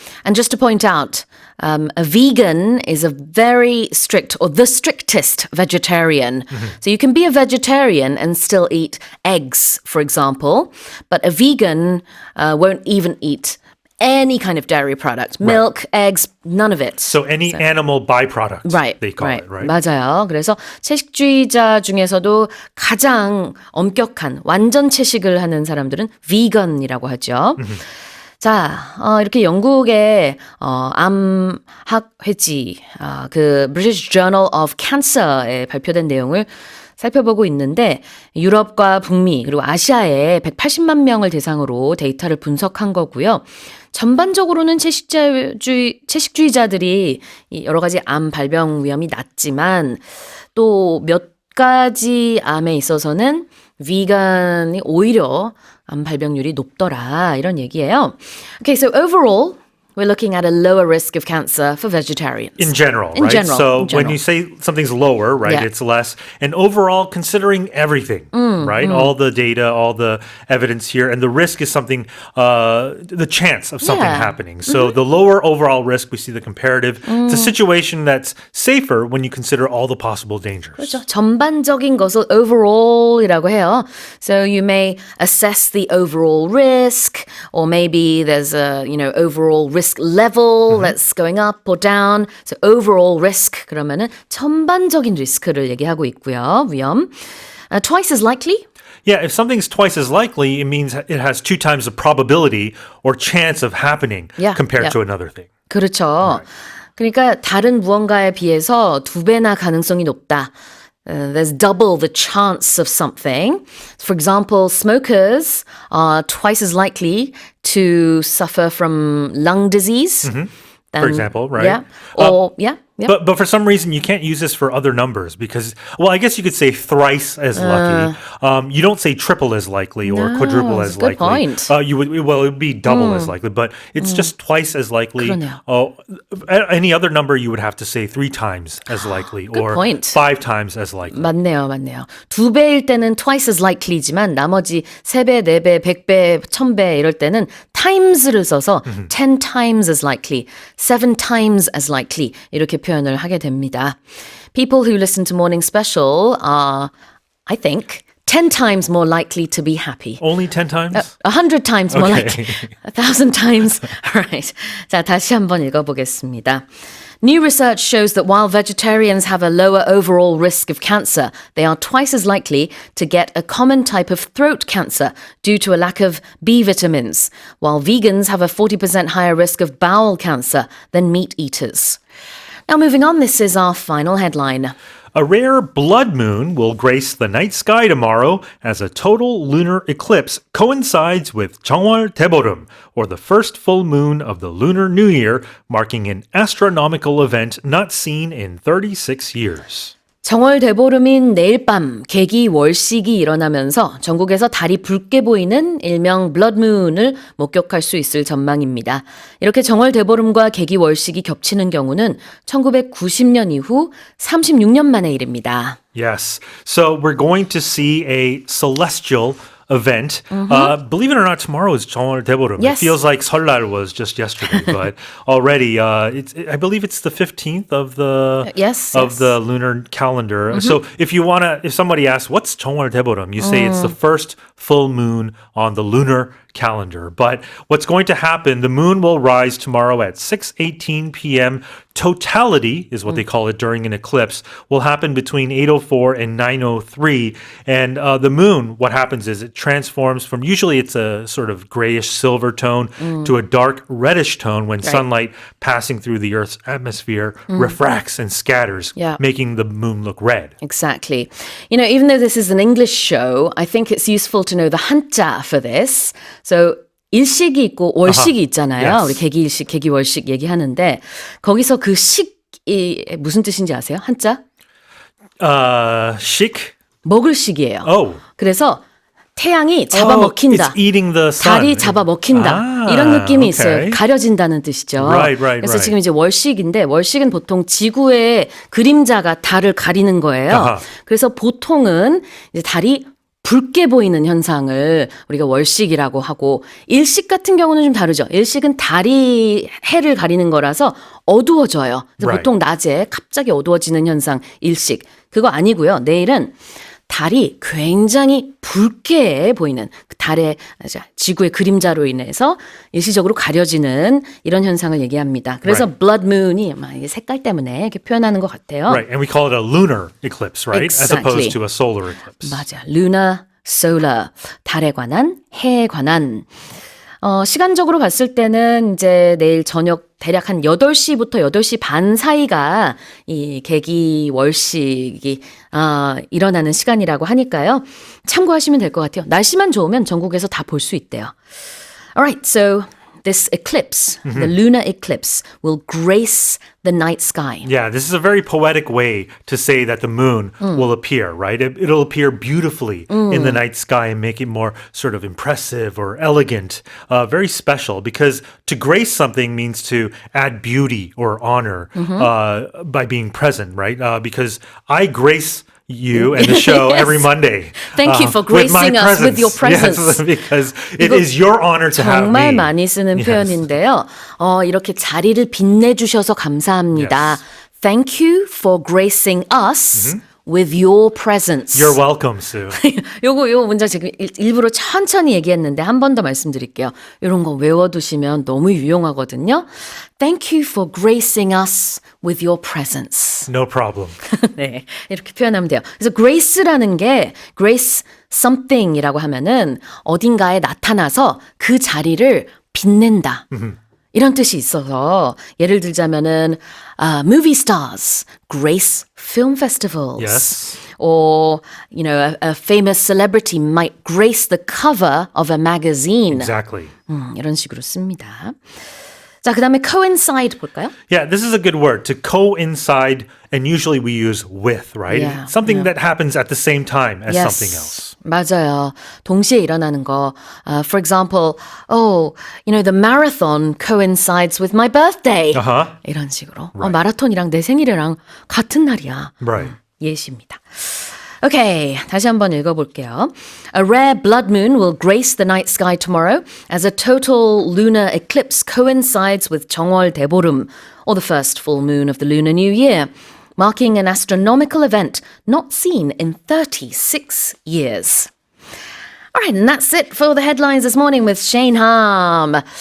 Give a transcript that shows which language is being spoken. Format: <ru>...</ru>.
<en>And just to point out, a vegan is a very strict or the strictest vegetarian. So you can be a vegetarian and still eat eggs, for example, but a vegan won't even eat any kind of dairy product, milk, eggs, none of it. So any animal byproduct, Right, they call right, it, right?</en> <ko>맞아요. 그래서 채식주의자 중에서도 가장 엄격한 완전 채식을 하는 사람들은 vegan이라고 하죠. 자, 이렇게 영국의 암학회지, 그 British Journal of Cancer에 발표된 내용을 살펴보고 있는데 유럽과 북미 그리고 아시아의 180만 명을 대상으로 데이터를 분석한 거고요. 전반적으로는 채식주의자들이 여러 가지 암 발병 위험이 낮지만 또 몇 가지 암에 있어서는 비건이 오히려 암 발병률이 높더라 이런 얘기예요.</ko> <en>Okay, so overall we're looking at a lower risk of cancer for vegetarians. In general, In right? general, So in general. when you say something's lower, right, Yeah. it's less. And overall, considering everything, right, all the data, all the evidence here, and the risk is something, the chance of something Yeah. happening. So the lower overall risk, we see the comparative. It's a situation that's safer when you consider all the possible dangers.</en> <ko>그렇죠. 전반적인 것을 overall이라고 해요.</ko> <en>So you may assess the overall risk, or maybe there's a overall risk level that's going up or down.</en> <ko>So overall risk 그러면은 전반적인 리스크를 얘기하고 있고요.</ko> <en>위험. Twice as likely. Yeah, if something's twice as likely, it means it has 2 times the probability or chance of happening Yeah, compared yeah. to another thing.</en> <ko>그렇죠. 그러니까 다른 무언가에 비해서 2배나 가능성이 높다.</ko> <en>There's double the chance of something. For example, smokers are twice as likely to suffer from lung disease. For example, right? Yeah. Or, yeah. But for some reason you can't use this for other numbers because I guess you could say thrice as lucky. You don't say triple as likely or No, quadruple that's as a good likely. point. You would it would be double as likely, but it's just twice as likely.</en> <ko>그러네요.</ko> <en>Any other number you would have to say 3 times as likely or point. 5 times as likely.</en> <ko>맞네요. 2배일 때는</ko> <en>twice as likely</en> <ko>지만 나머지 3배, 4배, 100배, 1000배 이럴 때는 times를 써서</ko> <en>10 times as likely, 7 times as likely</en> <ko>이렇게 표현을 하게 됩니다.</ko> <en>People who listen to Morning Special are, I think, 10 times more likely to be happy. Only 10 times? 100 times more Okay. likely. 1,000 times. All right.</en> <ko>자, 다시 한번 읽어보겠습니다.</ko> <en>New research shows that while vegetarians have a lower overall risk of cancer, they are twice as likely to get a common type of throat cancer due to a lack of B vitamins, while vegans have a 40% higher risk of bowel cancer than meat eaters. Now moving on, this is our final headline. A rare blood moon will grace the night sky tomorrow as a total lunar eclipse coincides with 정월 대보름, or the first full moon of the Lunar New Year, marking an astronomical event not seen in 36 years.</en> <ko>정월 대보름인 내일 밤 개기월식이 일어나면서 전국에서 달이 붉게 보이는 일명 블러드문을 목격할 수 있을 전망입니다. 이렇게 정월 대보름과 개기월식이 겹치는 경우는 1990년 이후 36년 만의 일입니다.</ko> <en>Yes. So we're going to see a celestial event. Believe it or not, tomorrow is 정월 대보름. Yes. It feels like 설날 was just yesterday, but already, I believe it's the 15th of the the lunar calendar. So if somebody asks, what's 정월 대보름? You say it's the first full moon on the lunar calendar. But what's going to happen, the moon will rise tomorrow at 6:18 p.m. Totality is what they call it during an eclipse, will happen between 8:04 and 9:03. And the moon, what happens is it transforms from, usually it's a sort of grayish silver tone to a dark reddish tone when sunlight passing through the Earth's atmosphere refracts and scatters, making the moon look red. Exactly. You know, even though this is an English show, I think it's useful to know the 한자 for this.</en> <ko>So 일식이 있고 월식이 있잖아요.</ko> <en>Yes.</en> <ko>우리 개기일식, 개기월식 얘기하는데 거기서 그 식이 무슨 뜻인지 아세요? 한자? Shik? 먹을 식이에요.</ko> <en>Oh.</en> <ko>그래서 태양이 잡아먹힌다.</ko> <en>It's eating the sun.</en> <ko>달이 잡아먹힌다. 이런 느낌이 있어요. 가려진다는 뜻이죠. 그래서 지금 이제 월식인데 월식은 보통 지구의 그림자가 달을 가리는 거예요. 그래서 보통은 이제 달이 붉게 보이는 현상을 우리가 월식이라고 하고 일식 같은 경우는 좀 다르죠. 일식은 달이 해를 가리는 거라서 어두워져요. 그래서 보통 낮에 갑자기 어두워지는 현상 일식. 그거 아니고요. 내일은 달이 굉장히 붉게 보이는 달의 지구의 그림자로 인해서 일시적으로 가려지는 이런 현상을 얘기합니다. 그래서 blood moon이 색깔 때문에 이렇게 표현하는 것 같아요.</ko> <en>Right, and we call it a lunar eclipse, right? Exactly. As opposed to a solar eclipse.</en> <ko>맞아, lunar, solar, 달에 관한, 해에 관한. 시간적으로 봤을 때는 이제 내일 저녁 대략 한 8시부터 8시 반 사이가 이 개기월식이 일어나는 시간이라고 하니까요. 참고하시면 될 것 같아요. 날씨만 좋으면 전국에서 다 볼 수 있대요.</ko> <en>Alright, so this eclipse, the lunar eclipse, will grace the night sky. Yeah, this is a very poetic way to say that the moon will appear, right? It'll appear beautifully in the night sky and make it more sort of impressive or elegant, very special, because to grace something means to add beauty or honor by being present, right? Because I grace you and the show every Monday. Thank you for gracing us with your presence. Yes, because it is your honor to have me.</en> <ko>정말 많이 쓰는 표현인데요. 이렇게 자리를 빛내주셔서 감사합니다.</ko> <en>Yes. Thank you for gracing us with your presence. You're welcome, Sue.</en> <ko>요거 문장 지금 일부러 천천히 얘기했는데 한 번 더 말씀드릴게요. 이런 거 외워두시면 너무 유용하거든요.</ko> <en>Thank you for gracing us with your presence. No problem.</en> <ko>네, 이렇게 표현하면 돼요. 그래서 grace라는 게 grace something이라고 하면은 어딘가에 나타나서 그 자리를 빛낸다. 이런 뜻이 있어서 예를 들자면은</ko> <en>movie stars grace film festivals. Yes. Or, you know, a famous celebrity might grace the cover of a magazine. Exactly.</en> <ko>이런 식으로 씁니다. 자, 그 다음에 coincide 볼까요?</ko> <en>Yeah, this is a good word, to coincide, and usually we use with, right? Yeah, Something that happens at the same time as Yes. something else.</en> <ko>맞아요. 동시에 일어나는 거.</ko> <en>For example, you know, the marathon coincides with my birthday.</en> <ko>이런 식으로. 마라톤이랑 내 생일이랑 같은 날이야.</ko> <en>Right.</en> <ko>예시입니다. Okay, 다시 한번 읽어볼게요.</ko> <en>A rare blood moon will grace the night sky tomorrow as a total lunar eclipse coincides with 정월 대보름, or the first full moon of the Lunar New Year, marking an astronomical event not seen in 36 years. All right, and that's it for the headlines this morning with Shane Harm.</en>